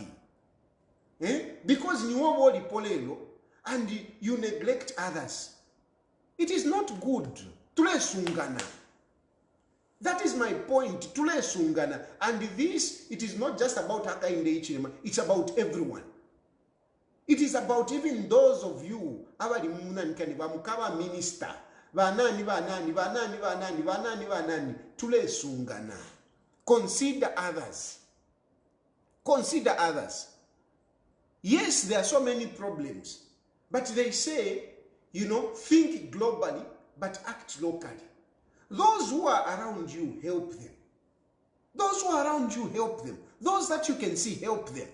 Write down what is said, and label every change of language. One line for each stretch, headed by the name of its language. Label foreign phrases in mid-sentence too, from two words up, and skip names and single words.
English: Because you want polelo and you neglect others. It is not good.
Bemba: Tule sungana.
English: That is my point.
Bemba: Tule sungana.
English: And this, it is not just about Haka in the Ichirema. It's about everyone. It is about even those of you,
Bemba: abali mukawa minister, vanani, tule sungana.
English: Consider others. Yes, there are so many problems, but they say, think globally, but act locally. Those who are around you, help them. Those that you can see, help them.